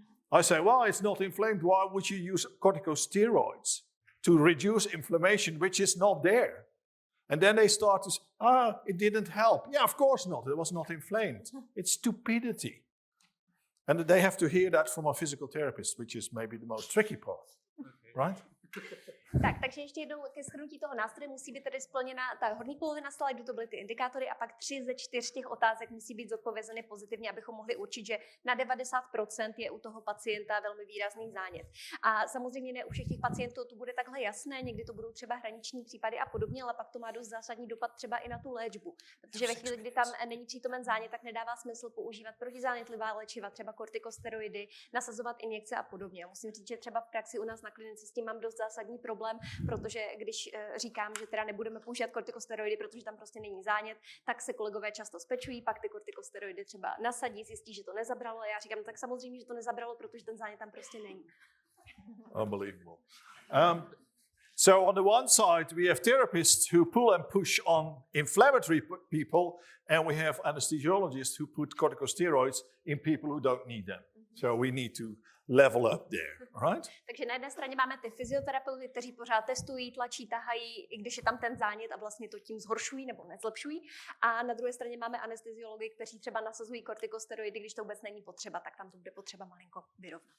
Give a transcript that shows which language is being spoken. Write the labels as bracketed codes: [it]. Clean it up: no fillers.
[en] I say, well, it's not inflamed. Why would you use corticosteroids to reduce inflammation, which is not there? And then they start to say, it didn't help. Yeah, of course not. It was not inflamed. It's stupidity. And they have to hear that from a physical therapist, which is maybe the most tricky part, right? [cs] Takže ještě jednou ke shrnutí toho nástroje musí být tedy splněna ta horní polovina slajdu, to byly ty indikátory, a pak 3 ze 4 těch otázek musí být zodpovězeny pozitivně, abychom mohli určit, že na 90% je u toho pacienta velmi výrazný zánět. A samozřejmě ne u všech těch pacientů to bude takhle jasné, někdy to budou třeba hraniční případy a podobně, ale pak to má dost zásadní dopad třeba i na tu léčbu. Protože ve chvíli, kdy tam není přítomen zánět, tak nedává smysl používat protizánětlivá léčiva, třeba kortikosteroidy, nasazovat injekce a podobně. A musím říct, že třeba v praxi u nás na klinice s tím mám dost zásadní problém, protože když říkám, že teda nebudeme používat kortikosteroidy, protože tam prostě není zánět, tak se kolegové často spečují, pak ty kortikosteroidy třeba nasadí, zjistí, že to nezabralo, a já říkám, tak samozřejmě, že to nezabralo, protože ten zánět tam prostě není. [en] Unbelievable. So on the one side, we have therapists who pull and push on inflammatory people, and we have anesthesiologists who put corticosteroids in people who don't need them. So we need to level up there, right? [cs] Takže na jedné straně máme ty fyzioterapeuty, kteří pořád testují, tlačí, tahají, i když je tam ten zánět, a vlastně to tím zhoršují nebo nezlepšují. A na druhé straně máme anesteziology, kteří třeba nasazují kortikosteroidy, když to vůbec není potřeba, tak tam to bude potřeba malinko vyrovnat.